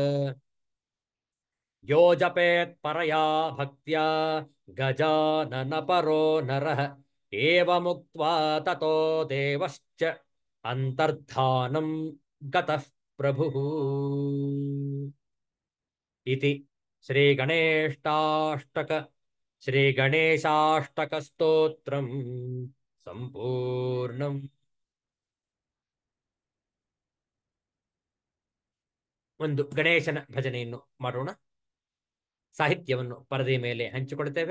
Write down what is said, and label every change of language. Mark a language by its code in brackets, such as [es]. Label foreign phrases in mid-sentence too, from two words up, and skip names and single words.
[sa] यो जपेत् परया भक्त्या गजाननपरो नरः एवमुक्त्वा ततो देवश्च अन्तर्धानं गतः प्रभुः इति श्रीगणेशाष्टकस्तोत्रम् ಸಂಪೂರ್ಣಂ. [kn] ಒಂದು ಗಣೇಶನ ಭಜನೆಯನ್ನು ಮಾಡೋಣ. ಸಾಹಿತ್ಯವನ್ನು ಪರದೆಯ ಮೇಲೆ ಹಂಚಿಕೊಳ್ತೇವೆ.